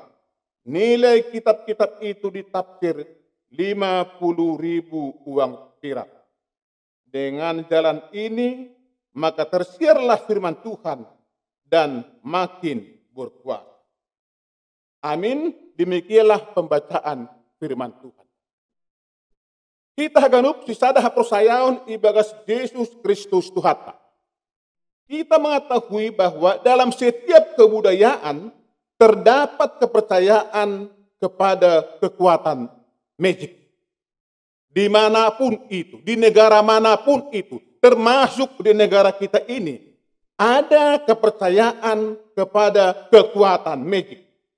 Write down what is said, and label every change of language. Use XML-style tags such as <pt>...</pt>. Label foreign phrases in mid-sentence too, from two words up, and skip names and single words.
<id>Nilai kitab-kitab itu ditafsir 50.000 uang perak. Dengan jalan ini, maka tersiarlah firman Tuhan dan makin berkuasa. Amin, demikianlah pembacaan firman Tuhan.</id> <bts>Kita haganup si sada haprosayaon ibagas Yesus Kristus Tuhata.</bts> <id>Kita mengetahui bahwa dalam setiap kebudayaan terdapat kepercayaan kepada kekuatan magic. Dimanapun itu, di negara manapun itu, termasuk di negara kita ini, ada kepercayaan kepada kekuatan magic.</id>